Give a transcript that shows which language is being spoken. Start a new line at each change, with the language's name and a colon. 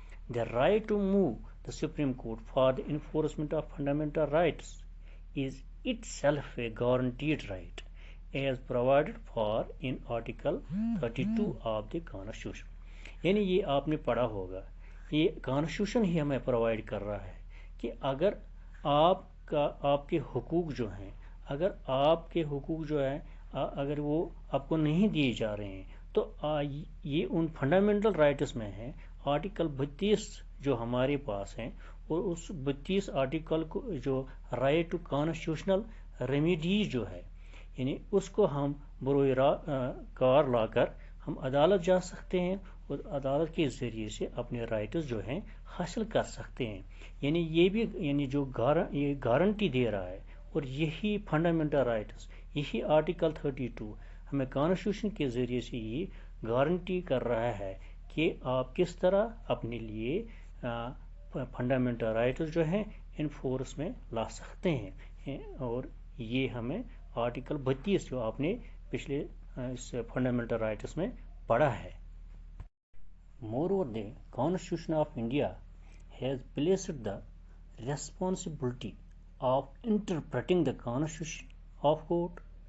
English: The right to move the Supreme Court for the enforcement of fundamental rights is itself a guaranteed right as provided for in Article 32 of the Constitution.
Urdu: یعنی یہ آپ نے پڑھا ہوگا، یہ constitution ہی ہمیں provide کر رہا ہے کہ اگر آپ کے حقوق جو ہیں، اگر آپ کے حقوق جو ہیں اگر وہ آپ کو نہیں دیے جا رہے ہیں، تو یہ ان فنڈامنٹل رائٹس میں ہے. آرٹیکل 32 جو ہمارے پاس ہیں، اور اس 32 آرٹیکل کو جو رائٹ ٹو کانسٹیٹیوشنل ریمیڈیز جو ہے، یعنی اس کو ہم بروئے کار لا کر ہم عدالت جا سکتے ہیں، اور عدالت کے ذریعے سے اپنے رائٹس جو ہیں حاصل کر سکتے ہیں. یعنی یہ بھی یعنی جو یہ گارنٹی دے رہا ہے، اور یہی فنڈامنٹل رائٹس، یہی آرٹیکل 32 ہمیں کانسٹیٹیوشن کے ذریعے سے یہ گارنٹی کر رہا ہے کہ آپ کس طرح اپنے لیے فنڈامنٹل رائٹس جو ہیں انفورس میں لا سکتے ہیں. اور یہ ہمیں آرٹیکل 32 جو آپ نے پچھلے اس فنڈامنٹل رائٹس میں پڑھا ہے.
English: Moreover, the Constitution of India has placed the responsibility of interpreting the Constitution of court.